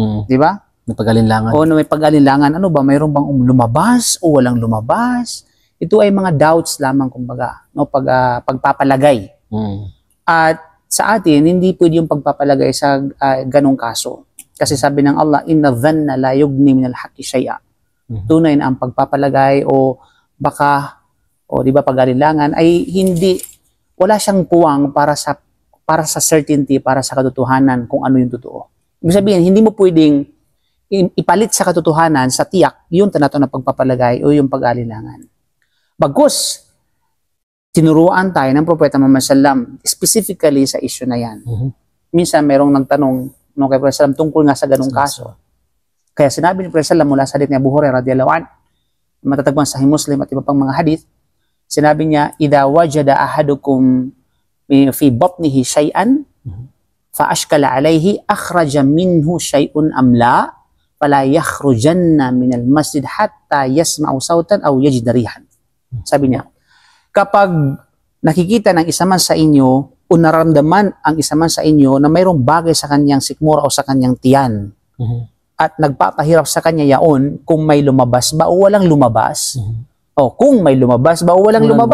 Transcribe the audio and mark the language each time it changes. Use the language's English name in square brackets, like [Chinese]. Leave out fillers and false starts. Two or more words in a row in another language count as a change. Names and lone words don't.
[Filipino] Di ba? may pag-alinlangan. O may pag-alinlangan. Ano ba? Mayroon bang lumabas o walang lumabas? Ito ay mga doubts lamang, kumbaga, no, pagpapalagay. At sa atin, hindi pwede yung pagpapalagay sa ganong kaso. Kasi sabi ng Allah, [Arabic] إن الظن لا يغني من الحق شيئا. [Filipino] Tunay na ang pagpapalagay o baka, o di ba, pag-alinlangan ay hindi, wala siyang puwang para sa certainty, para sa katotohanan kung ano yung totoo. Ibig sabihin, hindi mo pwedeng ipalit sa katotohanan, sa tiyak, yung tanatong na pagpapalagay o yung pag-alinlangan. Bagkus, tinuruan tayo ng Propeta Muhammad sallam specifically sa issue na yan. Minsan mayroong nagtanong kay Propeta sallam tungkol nga sa ganung kaso. Kaya sinabi ni Propeta sallam mula sa hadith ni Abu Hurairah [Arabic] رضي الله عنه, [Filipino] matatagpuan sa Sahih Muslim at iba pang mga hadith, sinabi niya, [Arabic] إذا وجد أحدكم في بطنه شيئا فأشكل عليه أخرج منه شيء أم لا فلا يخرجن من المسجد حتى يسمع صوتا أو يجد ريحا. [Filipino] Sabi niya, kapag nakikita ng isa man sa inyo o nararamdaman ang isa man sa inyo na mayroong bagay sa kanyang sikmura o sa kanyang tiyan at nagpapahirap sa kanya yaon kung may lumabas ba o walang lumabas, o kung may lumabas ba o walang lumabas.